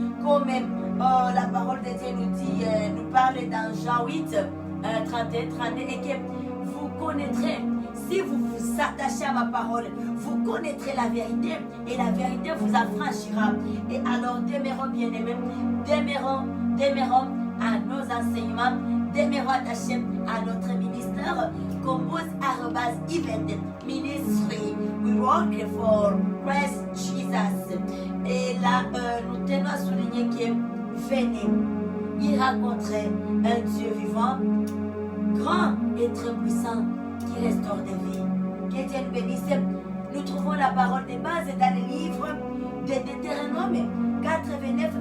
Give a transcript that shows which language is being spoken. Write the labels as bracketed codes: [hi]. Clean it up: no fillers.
[fr] Comme la parole de Dieu nous dit, nous parle dans Jean 8, 31, et que vous connaîtrez, si vous vous attachez à ma parole, vous connaîtrez la vérité et la vérité vous affranchira. Et alors demeurons bien-aimés, demeurons à nos enseignements, demeurons attachés à notre ministère. [en] Compose@event ministry. We work for Christ Jesus. [fr] Et là, nous tenons à souligner que venez y rencontrer un Dieu vivant, grand et très puissant, qui restaure des vies. Que Dieu nous bénisse. Nous trouvons la parole de base dans le livre de Deutéronome 89.